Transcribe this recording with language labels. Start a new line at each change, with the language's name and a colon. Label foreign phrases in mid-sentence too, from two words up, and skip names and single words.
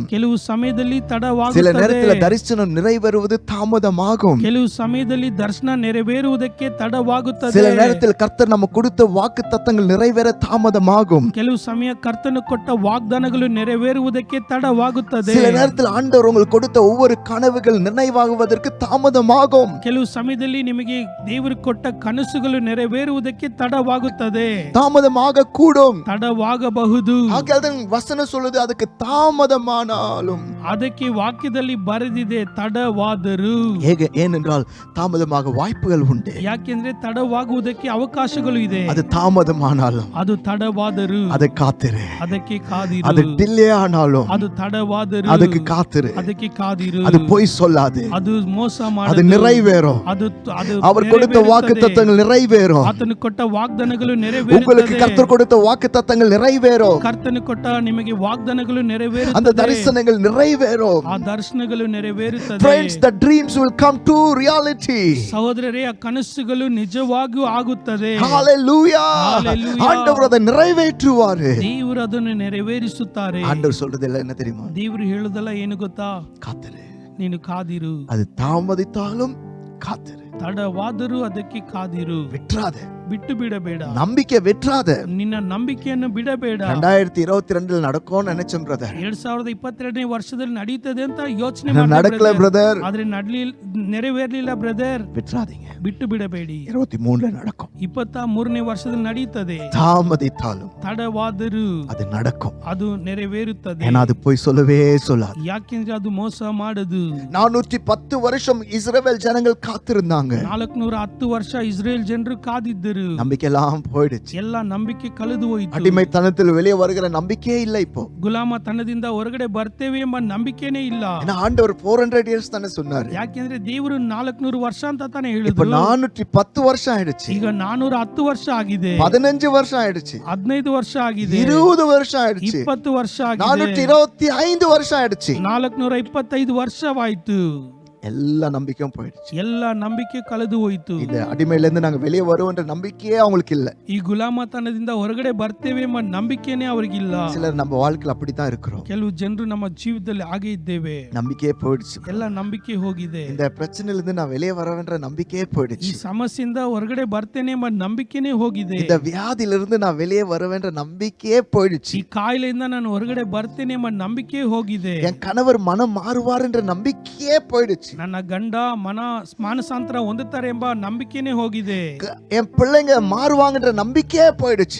Kannada: ಕೆಲವು ಸಮಯದಲ್ಲಿ
Tamil: சில
Kannada: ತಡವಾಗುತ್ತದೆ.
Tamil: நேரத்தில் தரிசனம் நிறைவேறுவது தாமதமாகும்.
Kannada: ಕೆಲವು ಸಮಯದಲ್ಲಿ ದರ್ಶನ ನೆರವೇರುವುದಕ್ಕೆ ತಡವಾಗುತ್ತದೆ.
Tamil: சில நேரத்தில் கர்த்தர் நமக்கு கொடுத்த வாக்குத்தத்தங்கள் நிறைவேற தாமதமாகும்.
Kannada: ಕೆಲವು ಸಮಯ ಕರ್ತನು ಕೊಟ್ಟ ವಾಗ್ದಾನಗಳು ನೆರವೇರುವುದಕ್ಕೆ ತಡವಾಗುತ್ತದೆ.
Tamil: சில நேரத்தில் ஆண்டவர் உங்களுக்கு கொடுத்த ஒவ்வொரு கனவுகள் நினைவாகுவதற்கு தாமதமாகும்.
Kannada: ಕೆಲವು ಸಮಯದಲ್ಲಿ ನಿಮಗೆ ದೇವರು ಕೊಟ್ಟ ಕನಸುಗಳು ನೆರವೇರುವುದಕ್ಕೆ ತಡವಾಗುತ್ತದೆ.
Tamil: தாமதமாக கூடும்.
Kannada: ತಡವಾಗಬಹುದು.
Tamil: வசனம் சொல்லுது அதுக்கு தாமதமானாலும்.
Kannada: ಅದಕ್ಕೆ ವಾಕ್ಯದಲ್ಲಿ ಬರೆದಿದೆ ತಡವಾದರೂ.
Tamil: ஏனென்றால் தாமதமாக வாய்ப்புகள் உண்டு.
Kannada: ಯಾಕೆಂದ್ರೆ ತಡವಾಗುವುದಕ್ಕೆ ಅವಕಾಶಗಳು ಇದೆ.
Tamil: அது தாமதமானாலும்,
Kannada: ಅದು ತಡವಾದರೂ
Tamil: அதை காத்திரு.
Kannada: ಅದಕ್ಕೆ ಕಾದಿರು.
Tamil: அது டிலே ஆனாலும்,
Kannada: ಅದು ತಡವಾದರೂ
Tamil: அதுக்கு காத்திரு.
Kannada: ಅದಕ್ಕೆ ಕಾದಿರು.
Tamil: அது பொய் சொல்லாது.
Kannada: ಅದು ಮೋಸ
Tamil: அது
Kannada: ಮಾಡದು.
Tamil: நிறைவேறும்.
Kannada: ಅದು
Tamil: அவர் கொடுத்த வாக்குத்தத்தங்கள் நிறைவேறும்.
Kannada: ಆತನು ಕೊಟ್ಟ ವಾಗ್ದಾನಗಳು
Tamil: உங்களுக்கு
Kannada: ನೆರವೇರುತ್ತದೆ.
Tamil: கர்த்தர் கொடுத்த வாக்குத்தத்தங்கள் நிறைவேறும்.
Kannada: ಕರ್ತನು ಕೊಟ್ಟ ನಿಮಗೆ ವಾಗ್ದಾನಗಳು
Tamil: அந்த
Kannada: ನೆರವೇರುತ್ತದೆ.
Tamil: தரிசனங்கள் நிறைவேறும்.
Kannada: ಆ ದರ್ಶನಗಳು ನೆರವೇರುತ್ತದೆ.
English: Friends, the dreams will come to reality.
Kannada: ಸಹೋದರರೇ, ಆ ಕನಸುಗಳು ನಿಜವಾಗಿಯೂ ಆಗುತ್ತದೆ. Hallelujah. Hallelujah.
Tamil: ஆண்டவர் அதை நிறைவேற்றுவாரு.
Kannada: ದೇವರು ಅದನ್ನು ನೆರವೇರಿಸುತ್ತಾರೆ.
Tamil: ஆண்டவர் சொல்றதெல்லாம் என்ன தெரியுமா?
Kannada: ದೇವರು ಹೇಳುದಲ್ಲ ಏನು ಗೊತ್ತಾ?
Tamil: காத்திரு.
Kannada: ನೀನು ಕಾದಿರು.
Tamil: அது தாமதித்தாலும் காத்திரு.
Kannada: ತಡವಾದರೂ ಅದಕ್ಕೆ ಕಾದಿರು.
Tamil: விட்டுறாத.
Kannada: ಬಿಟ್ಟು ಬಿಡಬೇಡ.
Tamil: நம்பிக்கை விட்டுறாத.
Kannada: ನಿನ್ನ ನಂಬಿಕೆಯನ್ನು ಬಿಡಬೇಡ.
Tamil: 2022 நடக்கும்னு நினைச்சேன் பிரதர்.
Kannada: 2022ನೇ ವರ್ಷದಲ್ಲಿ ನಡೆಯುತ್ತದೆ ಅಂತ ಯೋಚನೆ
Tamil: நடக்கல பிரதர்.
Kannada: ಆದ್ರೆ ನೆರವೇರಲಿಲ್ಲ ಬ್ರದರ್.
Tamil: விட்டுறாதீங்க.
Kannada: ಬಿಟ್ಟು ಬಿಡಬೇಡಿ.
Tamil: 23ல நடக்கும்.
Kannada: 23ನೇ ವರ್ಷದಲ್ಲಿ ನಡೆಯುತ್ತದೆ.
Tamil: தாமதித்தாலும்
Kannada: ತಡವಾದರೂ
Tamil: அது நடக்கும்.
Kannada: ಅದು ನೆರವೇರುತ್ತದೆ.
Tamil: ஏன்னா அது போய் சொல்லவே சொல்லாது.
Kannada: ಯಾಕೆಂದ್ರೆ ಅದು ಮೋಸ ಮಾಡದು.
Tamil: 410 வருஷம் இஸ்ரவேல் ஜனங்கள் காத்திருந்தாங்க.
Kannada: 410 ವರ್ಷ ಇಸ್ರೇಲ್ ಜನರು ಕಾದಿದ್ದರು.
Tamil: நம்பிக்கை எல்லாம் போயிடுச்சு.
Kannada: ಎಲ್ಲ ನಂಬಿಕೆ ಕಳೆದು ಹೋಯಿತು.
Tamil: அடிமைத்தனத்தில் வெளியே வருகிற நம்பிக்கையே இல்ல இப்போ.
Kannada: ಗುಲಾಮತನದಿಂದ ಹೊರಗಡೆ ಬರ್ತೇವೆ ಎಂಬ ನಂಬಿಕೆನೇ ಇಲ್ಲ.
Tamil: ஏன்னா ஆண்டவர் 400 இயர்ஸ் தானே சொன்னாரு.
Kannada: ಯಾಕೆಂದ್ರೆ ದೇವರು 400 ವರ್ಷ ಅಂತ ತಾನೇ
Tamil: இப்ப
Kannada: ಹೇಳಿದ್ರು.
Tamil: 410 வருஷம் ஆயிடுச்சு.
Kannada: ಈಗ 410 ವರ್ಷ ಆಗಿದೆ.
Tamil: 15 வருஷம் ஆயிடுச்சு.
Kannada: 15 ವರ್ಷ ಆಗಿದೆ.
Tamil: 20 வருஷம் ஆயிடுச்சு.
Kannada: 20 ವರ್ಷ ಆಗಿದೆ.
Tamil: 425 வருஷம் ஆயிடுச்சு.
Kannada: 425 ವರ್ಷವಾಯಿತು.
Tamil: எல்லா நம்பிக்கையும் போயிடுச்சு.
Kannada: ಎಲ್ಲ ನಂಬಿಕೆ ಕಳೆದು ಹೋಯಿತು.
Tamil: இந்த அடிமையில இருந்து நாங்க வெளியே வருவோம்ன்ற நம்பிக்கையே அவங்களுக்கு இல்ல.
Kannada: ಈ ಗುಲಾಮತನದಿಂದ ಹೊರಗಡೆ ಬರ್ತೇವೆ ಎಂಬ ನಂಬಿಕೆನೇ ಅವರಿಗಿಲ್ಲ.
Tamil: சிலர் நம்ம வாழ்க்கையில அப்படித்தான் இருக்கிறோம்.
Kannada: ಕೆಲವು ಜನರು ನಮ್ಮ ಜೀವಿತದಲ್ಲಿ ಹಾಗೆ ಇದ್ದೇವೆ.
Tamil: நம்பிக்கையே போயிடுச்சு.
Kannada: ಎಲ್ಲ ನಂಬಿಕೆ ಹೋಗಿದೆ.
Tamil: இந்த பிரச்சனையில இருந்து நான் வெளியே வரவேன்ற நம்பிக்கையே
Kannada: ಈ
Tamil: போயிடுச்சு.
Kannada: ಸಮಸ್ಯೆಯಿಂದ ಹೊರಗಡೆ ಬರ್ತೇನೆ ಎಂಬ ನಂಬಿಕೆನೇ ಹೋಗಿದೆ.
Tamil: இந்த வியாதியில இருந்து நான் வெளியே வரவேன்ற நம்பிக்கையே போயிடுச்சு.
Kannada: ಈ ಕಾಯಿಲೆಯಿಂದ ನಾನು ಹೊರಗಡೆ ಬರ್ತೇನೆ ಎಂಬ ನಂಬಿಕೆ ಹೋಗಿದೆ.
Tamil: என் கணவர் மனம் மாறுவார் என்ற நம்பிக்கையே போயிடுச்சு.
Kannada: ನನ್ನ ಗಂಡ ಮಾನಸಾಂತರ ಹೊಂದುತ್ತಾರೆ ಎಂಬ ನಂಬಿಕೆನೇ ಹೋಗಿದೆ.
Tamil: என் பிள்ளைங்க மாறுவாங்கன்ற நம்பிக்கையே போயிடுச்சு.